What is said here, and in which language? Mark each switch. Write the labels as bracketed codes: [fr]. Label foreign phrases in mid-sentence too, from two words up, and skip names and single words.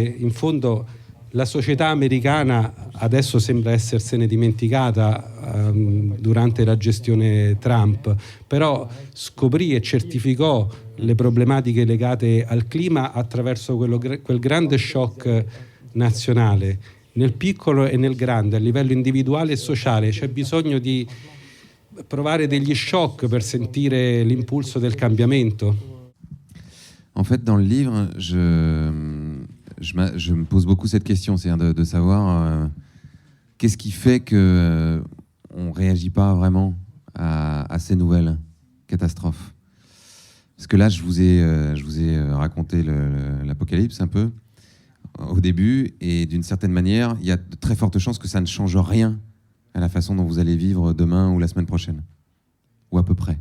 [it] In fondo la società americana adesso sembra essersene dimenticata durante la gestione Trump, però scoprì e certificò le problematiche legate al clima attraverso quel grande shock nazionale. Nel piccolo e nel grande, a livello individuale e sociale, c'è bisogno di provare degli shock per sentire l'impulso del cambiamento. [fr] En fait, dans le livre, je me pose beaucoup cette question, c'est-à-dire de savoir qu'est-ce qui fait qu'on ne réagit pas vraiment à ces nouvelles catastrophes. Parce que là, je vous ai raconté l'apocalypse un peu au début, et d'une certaine manière, il y a de très fortes chances que ça ne change rien à la façon dont vous allez vivre demain ou la semaine prochaine, ou à peu près.